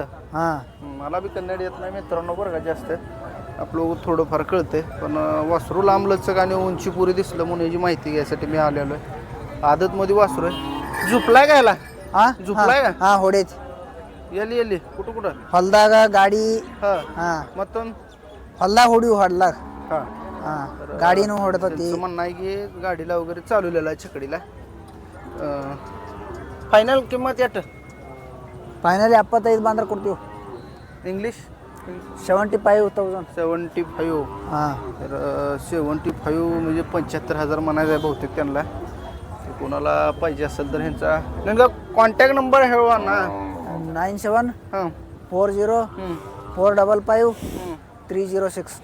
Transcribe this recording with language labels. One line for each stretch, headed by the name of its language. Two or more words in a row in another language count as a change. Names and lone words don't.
Marathi: हा मला बी कन्नड येत नाही मित्रांनो बरं का जास्त. आपलं थोडंफार कळतंय, पण वासरू लांब लचक आणि उंची पुरी दिसलं म्हणून याची माहिती घ्यायसाठी मी आलेलो आहे. आदतमध्ये वासरू आहे. झुपलाय का याला? हा झुपलाय का? हा होडेच येली कुठं कुठं?
Kannada: ಹೊಲ್ದಾಗ ಗಾಡಿ हा ಹಾ
Marathi: मग
Kannada: ಹೊಲ್ದಾಗ ಹೊಡಿವು ಹೊಡ್ಲಾಗ हा. ಹಾ ಗಾಡಿನೂ ಹೊಡ್ತತಿ.
Marathi: त्यांचं म्हणणं आहे की गाडीला वगैरे चालवलेला आहे छकडीला. फायनल किंमत याट
Kannada: ಫೈನಲ್ 75 ಬಂದ್ರೆ ಕೊಡ್ತೀವಿ.
Marathi: इंग्लिश 75,000. 75. हा तर 75 म्हणजे 75,000 म्हणायचं आहे बहुतेक त्यांना. तर कोणाला पाहिजे असेल तर ह्यांचा नेमका कॉन्टॅक्ट नंबर हवा ना. 97 हां 40 455 306.